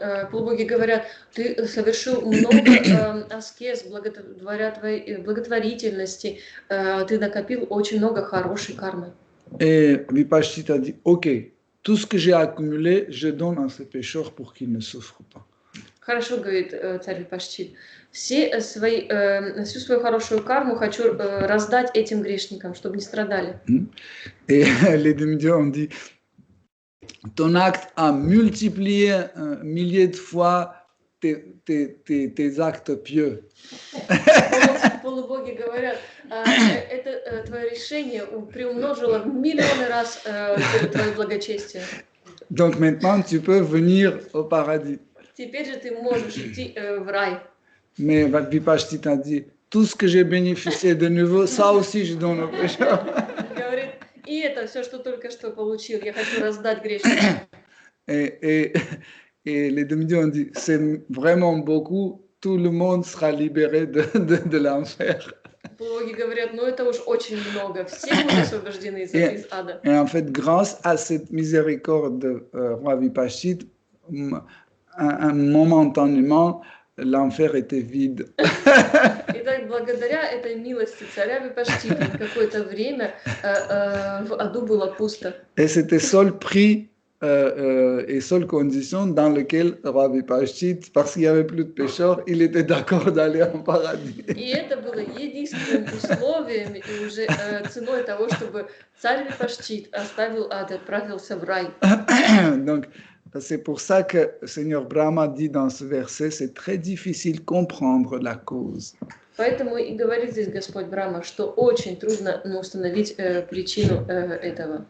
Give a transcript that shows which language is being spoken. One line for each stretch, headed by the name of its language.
Russian: Полубоги говорят, ты совершил много аскез благотворительности, ты накопил очень много хорошей кармы.
French: Et Vipashit a dit, ok, tout ce que j'ai accumulé, je donne à ces pécheurs pour qu'ils ne souffrent pas.
Russian: Хорошо, говорит царь Випашчит, всю свою хорошую карму хочу раздать этим грешникам, чтобы не страдали.
French: Et les demi-dieux ont dit, ton acte a multiplié milliers de fois tes actes pieux.
Russian: Полубоги говорят, это твое решение приумножило в миллионы раз твое благочестие.
French: Donc maintenant, tu peux venir au paradis.
Russian: Теперь же ты можешь идти в рай.
French: Mais Vipashit a dit, tout ce que j'ai bénéficié de nouveau, ça aussi je donne aux pécheurs.
Russian: Говорит, и это все, что только что получил, я хочу раздать грешникам.
French: Et les demi-dieux ont dit, c'est vraiment beaucoup, tout le monde sera libéré de l'enfer.
Russian: Полубоги говорят, ну это уж очень много, все будут освобождены из ада.
French: Et en fait, grâce à cette miséricorde de roi Vipashit, momentanément, l'enfer était vide.
Russian: Итак, благодаря этой милости царя Випашчита на какое-то время в аду было пусто.
French: Et c'était seul prix et seule condition dans laquelle roi Vipashit, parce qu'il n'y avait plus de pécheurs, il était d'accord d'aller en paradis.
Russian: И это было единственным условием и уже ценой того, чтобы царь Випашчит оставил ад и отправился в рай.
French: Donc, c'est pour ça que Seigneur Brahma dit dans ce verset, c'est très difficile de comprendre la cause.
Russian: Поэтому и говорит здесь Господь Брахма, что очень трудно установить причину этого.